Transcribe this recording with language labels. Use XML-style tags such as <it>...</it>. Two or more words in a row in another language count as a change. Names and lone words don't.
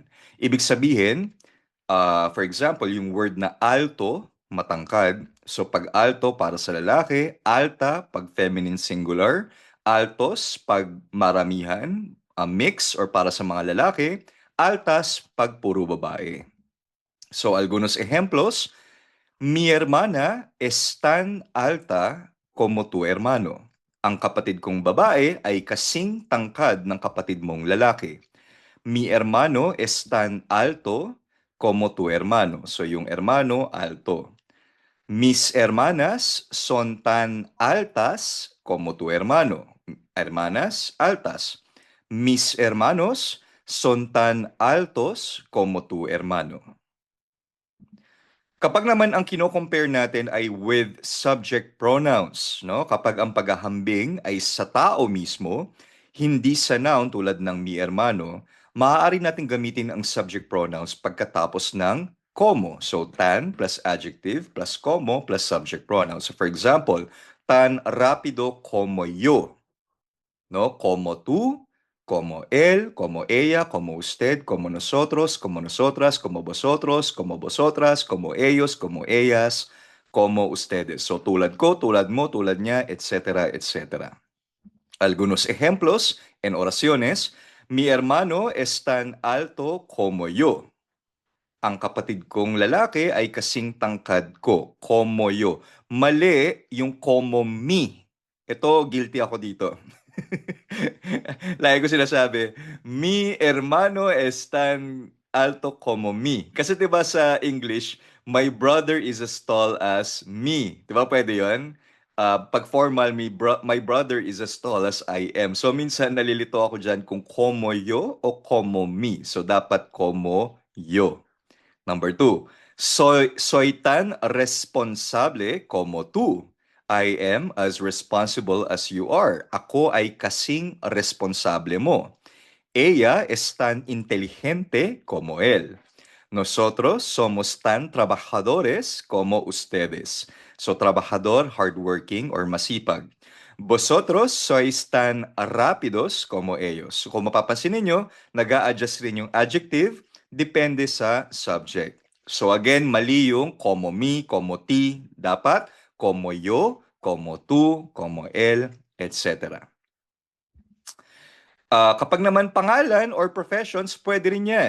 <tl>Ibig sabihin,</tl> <en>for example,</en> <tl>yung word na alto, matangkad. So pag alto para sa lalaki, alta pag</tl> <en>feminine singular,</en> <tl>altos pag maramihan,</tl> <en>mix or</en> <tl>para sa mga lalaki, altas pag puro babae.</tl> <es>So algunos ejemplos, mi hermana es tan alta como tu hermano.</es> <tl>Ang kapatid kong babae ay kasing tangkad ng kapatid mong lalaki.</tl> <es>Mi hermano es tan alto como tu hermano.</es> <tl>So yung</tl> <es>hermano, alto. Mis hermanas son tan altas como tu hermano. Hermanas, altas. Mis hermanos son tan altos como tu hermano.</es> <tl>Kapag naman ang kino-compare natin ay</tl> <en>with subject pronouns,</en> <tl>no? Kapag ang paghahambing ay sa tao mismo, hindi sa noun tulad ng</tl> <es>mi hermano,</es> <tl>maaari natin gamitin ang</tl> <en>subject pronouns</en> <tl>pagkatapos ng como.</tl> <en>So, tan plus adjective plus como plus subject pronoun. So, for example,</en> <es>tan rápido como yo. ¿No? Como tú, como él, como ella, como usted, como nosotros, como nosotras, como vosotros, como vosotras, como ellos, como ellas, como ustedes.</es> <tl>So, tulad ko, tulad mo, tulad niya,</tl> <es>etcétera, etcétera. Algunos ejemplos en oraciones. Mi hermano es tan alto como yo.</es> <tl>Ang kapatid kong lalaki ay kasing tangkad ko,</tl> <es>como yo.</es> <tl>Mali yung</tl> <es>como me.</es> <tl>Ito, guilty ako dito. Lagi ko sinasabi,</tl> <es>mi hermano es tan alto como me.</es> <tl>Kasi 'di ba sa English,</tl> <en>my brother is as tall as me.</en> <tl>'Di ba pwede 'yon?</tl> <en>Pag formal, my brother is as tall as I am.</en> <tl>So minsan nalilito ako diyan kung</tl> <es>como yo</es> <tl>o</tl> <es>como me.</es> <tl>So dapat</tl> <es>como yo.</es> <en>Number two,</en> <es>soy tan responsable como tú.</es> <en>I am as responsible as you are.</en> <tl>Ako ay kasing responsable mo.</tl> <es>Ella es tan inteligente como él. Nosotros somos tan trabajadores como ustedes. So, trabajador,</es> <en>hardworking, or masipag.</en> <es>Vosotros sois tan rápidos como ellos.</es> <tl>So, kung mapapansin ninyo, nag-a-adjust rin yung adjective, depende sa subject. So again, mali yung</tl> <es>como me, como ti.</es> <tl>Dapat</tl> <es>como yo, como tú, como él,</es> <tl>etc. Kapag naman pangalan or professions, pwede rin yan.</tl>